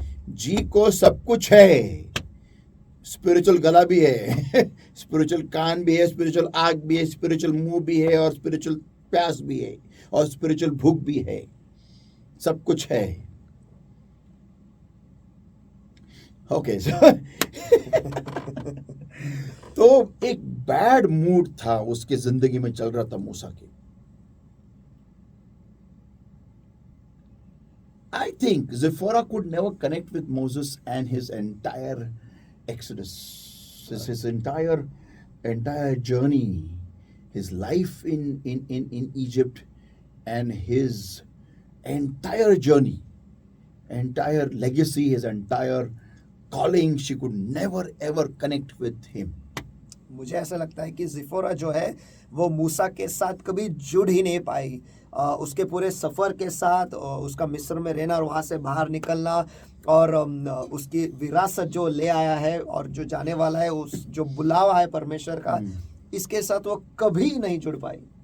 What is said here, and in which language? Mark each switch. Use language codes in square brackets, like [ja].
[hi] जी को सब कुछ है, स्पिरिचुअल गला भी है, स्पिरिचुअल कान भी है, स्पिरिचुअल आंख भी है, स्पिरिचुअल मुंह भी है, और स्पिरिचुअल प्यास भी है, और स्पिरिचुअल भूख भी है, सब कुछ है। ओके तो एक बैड मूड था उसके जिंदगी में चल रहा था मूसा के। [en] I think Zipporah could never connect with Moses and his entire exodus, his entire journey, his life in Egypt, and his entire journey, entire legacy, his entire calling. She could never ever connect with him. [hi] मुझे ऐसा लगता है कि जिफोरा जो है वो मूसा के साथ कभी जुड़ ही नहीं पाई। उसके पूरे सफ़र के साथ उसका मिस्र में रहना और वहाँ से बाहर निकलना और उसकी विरासत जो ले आया है और जो जाने वाला है, उस जो बुलावा है परमेश्वर का, इसके साथ वो कभी नहीं जुड़ पाई।